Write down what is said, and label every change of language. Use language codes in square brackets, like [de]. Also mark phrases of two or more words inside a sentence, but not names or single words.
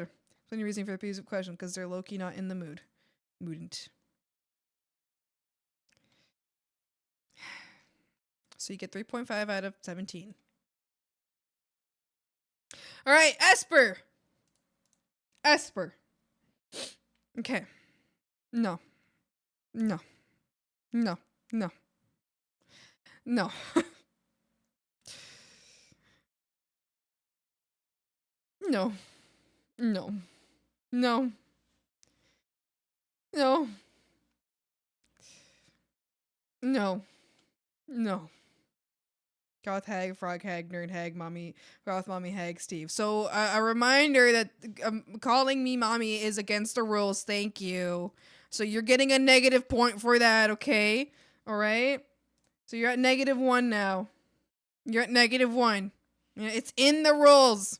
[en] Plenty of reasoning for the piece of question because they're low-key not in the mood. Moodn't. So you get 3.5 out of 17. All right, Esper. Esper. Okay. No. No. No. No. No. No. No. No. No. No. No. Goth hag, frog hag, nerd hag, mommy, goth mommy hag, Steve. So a reminder that calling me mommy is against the rules. Thank you. So you're getting a negative point for that, okay? All right? So you're at -1 now. You're at -1. Yeah, it's in the rules.